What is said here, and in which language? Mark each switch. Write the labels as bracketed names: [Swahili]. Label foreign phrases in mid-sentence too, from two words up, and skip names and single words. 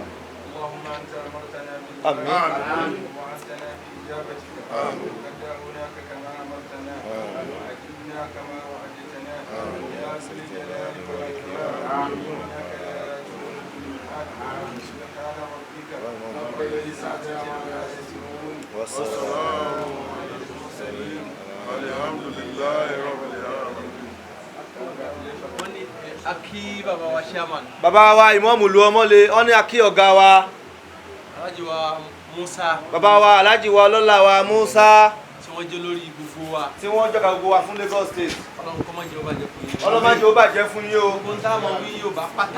[Arabic] اللهم أنت أمرتنا بالدعاء ووعدتنا بإجابتك قد دعوناك كما أمرتنا وأجبنا كما وعدتنا يا ذا الجلال والإكرام إنك لا تخلف الميعاد سبحان ربك رب العزة عما يصفون وسلام على المرسلين الحمد لله رب العالمين. [Yoruba] Aki baba wa chairman. Bàbá wa Ìmáàmù lu ọmọlé ó ní akí ọ̀gá wa Raji wa Musa. bàbá wa Alahaji wa ọlọ́lá wa Musa Tí wọ́n jẹ́ lórí gbogbo wa. tí wọ́n jọ̀gá gbogbo wa fún Lagos State. Ọlọ́run kó má jẹ́ ó bàjẹ́ fún yín. Ọlọ́run má jẹ́ ó bàjẹ́ fún yín o. Gbogbo ń tá máa wí Yorùbá pátá.